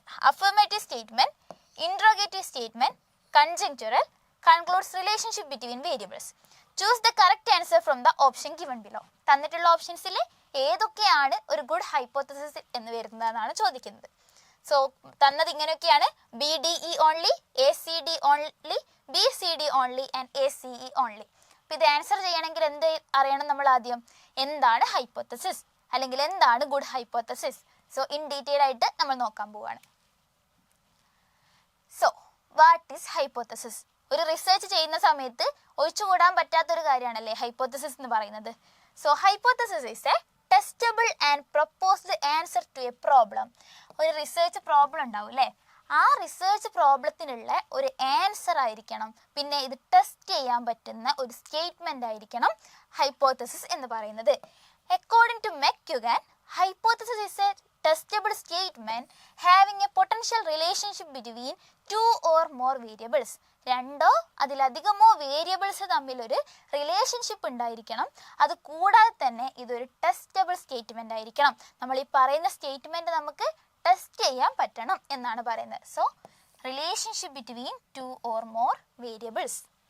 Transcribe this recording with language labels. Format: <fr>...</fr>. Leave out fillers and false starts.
<en>affirmative statement, interrogative statement, conjunctural, concludes relationship between variables. Choose the correct answer from the option given below.</en> <ml>തന്നിട്ടുള്ള ഓപ്ഷൻസിൽ ഏതൊക്കെയാണ് ഒരു good hypothesis എന്ന് വരുന്നതെന്നാണ് ചോദിക്കുന്നത്. So തന്നത് ഇങ്ങനെയൊക്കെയാണ്: BDE only, ACD only, BCD only and ACE only. അപ്പോൾ ഇത് answer ചെയ്യണമെങ്കിൽ എന്ത് അറിയണം? നമ്മൾ ആദ്യം എന്താണ് ഹൈപ്പോത്തസിസ് അല്ലെങ്കിൽ എന്താണ് good hypothesis. So in detail ആയിട്ട് നമ്മൾ നോക്കാൻ പോവുകയാണ്.</ml> <en>So what is hypothesis?</en> <ml>ഒരു റിസർച്ച് ചെയ്യുന്ന സമയത്ത് ഒഴിച്ചുകൂടാൻ പറ്റാത്തൊരു കാര്യമാണല്ലേ ഹൈപ്പോത്തസിസ് എന്ന് പറയുന്നത്.</ml> <en>So hypothesis is a testable and proposed answer to a problem.</en> <ml>ഒരു റിസർച്ച് പ്രോബ്ലം ഉണ്ടാവും അല്ലേ, ആ റിസർച്ച് പ്രോബ്ലത്തിനുള്ള ഒരു ആൻസർ ആയിരിക്കണം, പിന്നെ ഇത് ടെസ്റ്റ് ചെയ്യാൻ പറ്റുന്ന ഒരു സ്റ്റേറ്റ്മെന്റ് ആയിരിക്കണം ഹൈപ്പോത്തസിസ് എന്ന് പറയുന്നത്.</ml> <en>According to McGuigan, hypothesis is a testable statement having a potential relationship between 2 or more variables.</en> <ml>2 അതിലധികമോ വേരിയബിൾസ് തമ്മിലൊരു റിലേഷൻഷിപ്പ് ഉണ്ടായിരിക്കണം. അത് കൂടാതെ തന്നെ ഇതൊരു ടെസ്റ്റബിൾ സ്റ്റേറ്റ്മെന്റ് ആയിരിക്കണം. നമ്മൾ ഈ പറയുന്ന സ്റ്റേറ്റ്മെന്റ് നമുക്ക് ടെസ്റ്റ് ചെയ്യാൻ പറ്റണം എന്നാണ് പറയുന്നത്.</ml> <en>So relationship between 2 or more variables.</en>